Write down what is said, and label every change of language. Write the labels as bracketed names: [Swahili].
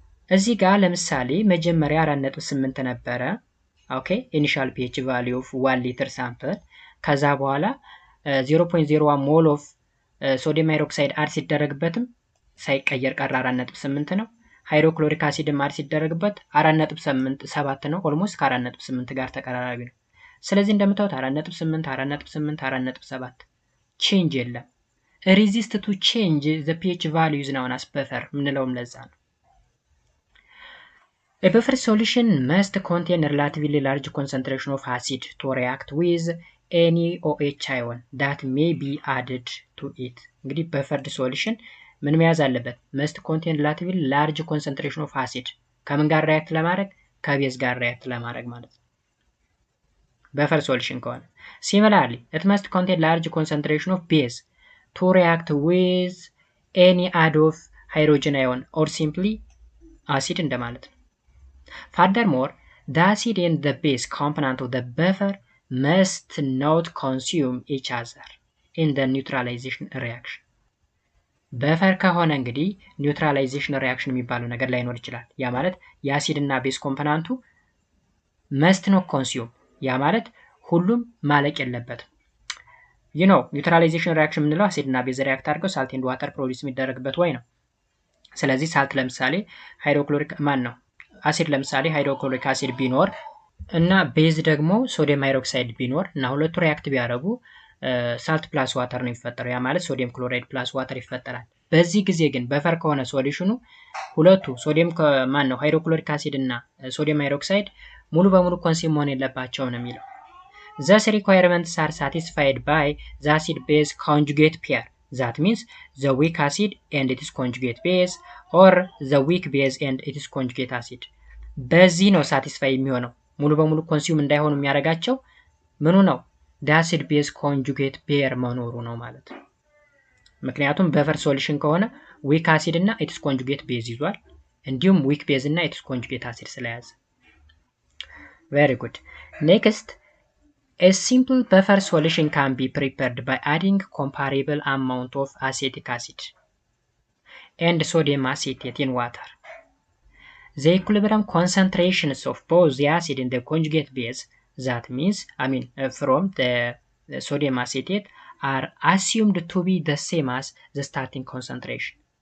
[Amharic] እዚህ ጋር ለምሳሌ መጀመሪያ 4.8 ነበረ። ኦኬ ኢኒሻል pH ቫልዩ ኦፍ 1 ሊትር ሳምፕል ከዛ በኋላ 0.01 ሞል ኦፍ ሶዲየም ሃይድሮክሳይድ አድ ሲደረግበትም ሳይቀየር ቀረ 4.8 ነው። ሃይድሮክሎሪክ አሲድ አድ ሲደረግበት 4.7 ነው። ኦልሞስት ከ4.8 ጋር ተቀራራቢ ነው። ስለዚህ እንደምታዩት 4.8 ቼንጅ የለም። [English] resist to change the pH values now as buffer [Amharic] ምንለውም ለዛ ነው። [English] A buffer solution must contain a relatively large concentration of acid to react with any OH ion that may be added to it. [Amharic] እንግዲህ buffered solution ምን መያዝ አለበት? [English] must contain relatively large concentration of acid [Amharic] ከምን ጋር ሪአክት ለማድረግ? ከቤዝ ጋር ሪአክት ለማድረግ ማለት ነው። [English] buffer solution ከሆነ similarly it must contain large concentration of base to react with any add of hydrogen ion or simply acid [Amharic] እንደማለት ነው። [English] Furthermore, the acid and the base component of the buffer must not consume each other in the neutralization reaction. [Amharic] በፈር ከሆነ እንግዲህ ኒውትራላይዜሽን ሪአክሽን የሚባለው ነገር ላይኖር ይችላል። ያ ማለት የአሲድ እና ቤዝ ኮምፖናንቱ [English] must not consume [Amharic] ያ ማለት ሁሉም ማለቅ የለበትም። ኒውትራላይዜሽን ሪአክሽን ምንለው አሲድ እና ቤዝ ሪአክት አድርገው ሳልት ኤንድ ዋተር ፕሮዲዩስ የሚደረግበት ወይ ነው። ስለዚህ ሳልት ለምሳሌ ሃይድሮክሎሪክ ማን ነው? አሲድ ለምሳሌ ሃይድሮክሎሪክ አሲድ ቢኖር እና ቤዝ ደግሞ ሶዲየም ሃይድሮክሳይድ ቢኖር እና ሁለቱ ሪአክት ቢያደርጉ ሳልት ፕላስ ዋተር ነው የሚፈጠረው። ያ ማለት ሶዲየም ክሎራይድ ፕላስ ዋተር ይፈጠራል። በዚህ ጊዜ ግን በፈር ከሆነ ሶሉሽኑ ሁለቱ ሶዲየም ማን ነው ሃይድሮክሎሪክ አሲድ እና ሶዲየም ሃይድሮክሳይድ ሙሉ በሙሉ ኮንሱም መሆን የለባቸውም ነው የሚለው። [English] Thus requirements are satisfied by the acid base conjugate pair. That means the weak acid and its conjugate base or the weak base and its conjugate acid. [Amharic] በዚህ ነው ሳቲስፋይ የሚሆነው። ሙሉ በሙሉ ኮንሱም እንዳይሆኑ የሚያደርጋቸው ምኑ ነው? the acid base conjugate pair መኖሩ ነው ማለት ነው። ምክንያቱም በፈር ሶሉሽን ከሆነ weak acid እና its conjugate base ይዟል። እንዲሁም ዊክ ቤዝ እና ኢትስ ኮንጁጌት አሲድ ስለያዘ። [English] very good. next, a simple buffer solution can be prepared by adding comparable amount of acetic acid and sodium acetate in water. The equilibrium concentrations of both the acid and the conjugate base, that means from the sodium acetate, are assumed to be the same as the starting concentration.